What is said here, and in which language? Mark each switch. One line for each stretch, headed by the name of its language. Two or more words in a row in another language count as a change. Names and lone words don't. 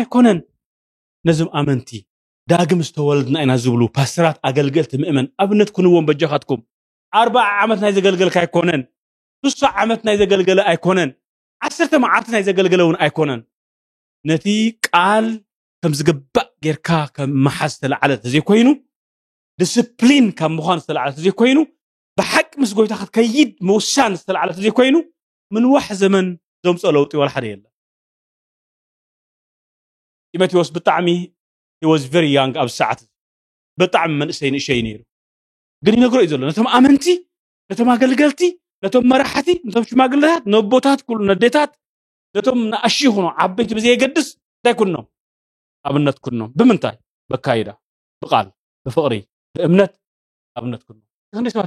Tigrinya: ኣይኮነን ነዞም ኣመንቲ ዳግም ዝተወለድና ኢና ዝብሉ ፓስተራት ኣገልገልቲ ምእመን ኣብነት ኩንዎም በጀኻትኩም 40 ዓመት ናይ ዘገልገልካ ኣይኮነን 3 ዓመት ናይ ዘገልገለ ኣይኮነን 10 መዓልቲ ናይ ዘገልገለውን ኣይኮነን ነቲ ቃል ከም ዝግባእ ጌርካ ከም መሓዝ ተለዓለ ዘይኮይኑ ዲስፕሊን ከም ምዃን ዝተለዓለ ዘይኮይኑ ብሓቂ ምስ ጎይታኻ ከይድ ምውሳን ዝተለዓለ ዘይኮይኑ ምን ዋሕ ዘመን ዘምፀ ለውጢ ወላ ሓደ የለ ቲሞቴዎስ ብጣዕሚ
English: he was very young
Tigrinya: ኣብ ሰዓት ብጣዕሚ መንእሰይ ንእሸይ ነይሩ ግን ይነግሮ እዩ ዘሎ ነቶም ኣመንቲ ነቶም ኣገልገልቲ ነቶም መራሕቲ ነቶም ሽማግለታት ነቦታት ኩሉ ነዴታት ነቶም ንኣሺ ይኹኑ ዓበይቲ ብዘይ የገድስ እንታይ ኩኖም ኣብነት ኩኖም ብምንታይ በካይዳ ብቃል ብፍቕሪ ብእምነት ኣብነት ኩኖም ክንደይ ሰባት